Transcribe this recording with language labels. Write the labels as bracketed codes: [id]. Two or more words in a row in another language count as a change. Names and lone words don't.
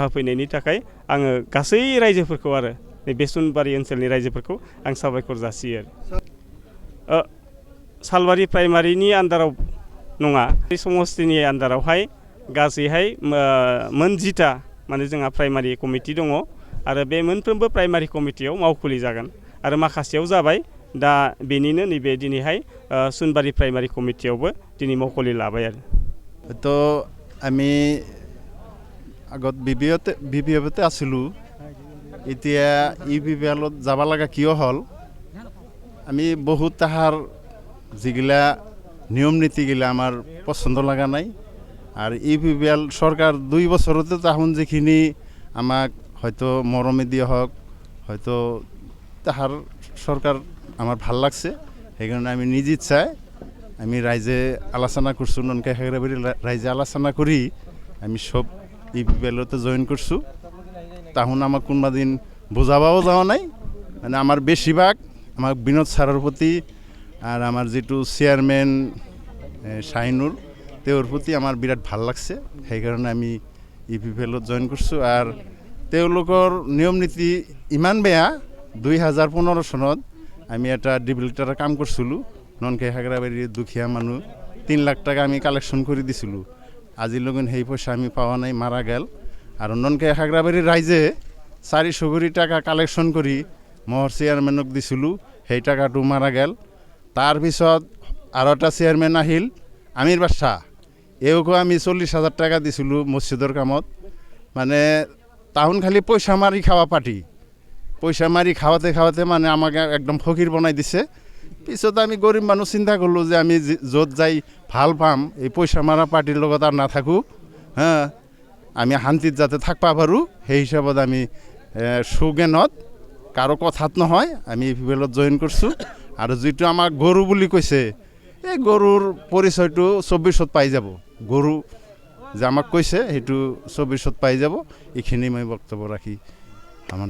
[brx] होफैनायनि थाखाय आङो गासै रायजोफोरखौ आरो नैबे सुनबारि ओनसोलनि रायजोफोरखौ आं साबायखर जासियो आरो सालबारि प्राइमारिनि आन्दाराव नङा, बे समस्तिनि आन्दारावहाय गासैहाय मोन 10टा माने जोंहा प्राइमारि कमिटि दङ आरो बे मोनफ्रोमबो प्राइमारि कमिटियाव मावखुलि जागोन आरो माखासेयाव जाबाय। दा बेनिनो नैबे दिनैहाय सुनबारि प्राइमारि कमिटियावबो दिनै मावखुलि लाबाय आरो। [as] তো আমি আগত বিবিএফতে আছিলোঁ, এতিয়া ইউপিপিএলত যাব লগা কিয় হ'ল, আমি বহুত তাহাৰ যিগিলা নিয়ম নীতিগিলা আমাৰ পচন্দ লগা নাই। [bn] আর ইউপিপিএল সরকার 2 বছরতে তখন যিখিনি আমাক হয়তো মরমে দিয়ে হোক, হয়তো তাহার সরকার আমার ভাল লাগছে। সেইকাৰণে আমি নিজ ইচ্ছায় আমি রাইজে আলোচনা করছো, ননকাই খাগড়াবাড়ি রাইজে আলোচনা করি আমি সব ইউপিপিএলতে জয়েন করছো। তখন আমাক কোনোবা দিন বোঝাবাও যাওয়া নাই। মানে আমার বেশিরভাগ আমার বিনোদ স্যারের প্রতি আর আমার যেটু চেয়ারম্যান শাহিনুর তেওঁৰ প্ৰতি আমাৰ বিৰাট ভাল লাগছে। [as] সেইকাৰণে আমি ইউপিপিএলত জইন কৰিছোঁ। আৰু তেওঁলোকৰ নিয়ম নীতি ইমান বেয়া, 2015 চনত আমি এটা ডিবিলিটাৰৰ কাম কৰিছিলোঁ। ননকাই খাগড়াবাড়িৰ দুখীয়া মানুহ 3 লাখ টাকা আমি কালেকশ্যন কৰি দিছিলোঁ। আজিলৈকে সেই পইচা আমি পোৱা নাই, [bn] মাৰা গেল। [as] আৰু ননকাই খাগড়াবাড়িৰ ৰাইজে 400 কোটি টাকা কালেকশ্যন কৰি মহৰ চেয়াৰমেনক দিছিলোঁ, সেই টাকাটো [bn] মাৰা গেল। [as] তাৰপিছত আৰু এটা চেয়াৰমেন আহিল আমিৰ বাদশাহ, এওঁকো আমি 40,000 টাকা দিছিলোঁ মছজিদৰ কামত। [bn] মানে তাহোন খালি পইচা মাৰি খাওয়া পার্টি, পয়সা মারি খাওয়াতে খাওয়াতে মানে আমাকে একদম ফকির বানাই দিছে। [as] পিছত আমি গরিব মানুষ চিন্তা করলো যে আমি য'ত যাই ভাল পাম এই পয়সা মারা পার্টির লগত আর না থাকোঁ হ্যাঁ আমি শান্তিত যাতে থাকবা পাৰোঁ সেই হিসাবত আমি সুজ্ঞানত কাৰো কথাত নহয় আমি ইউপিপিএলত জইন কৰিছোঁ আৰু যিটো আমাক গৰু বুলি কৈছে এই গৰুৰ পৰিচয়টো 24ত পাই যাব গৰু যে আমাক কৈছে সেইটো 24ত পাই যাব এইখিনি মই বক্তব্য ৰাখি আমাৰ